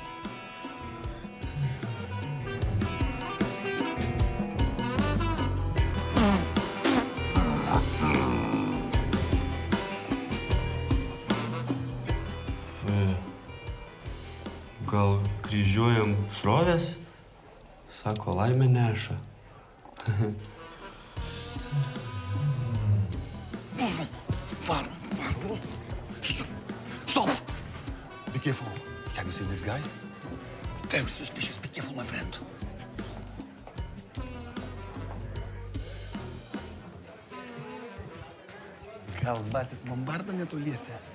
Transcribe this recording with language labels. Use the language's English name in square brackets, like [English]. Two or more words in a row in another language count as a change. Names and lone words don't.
[Lithuanian] Gal kryžiuojam srovės? Sako, laimė neša. Varom. [English] Stop! Be careful. Have you seen this guy? Very suspicious. Be careful, my friend. [Lithuanian] Gal matėt lombardą netoliese?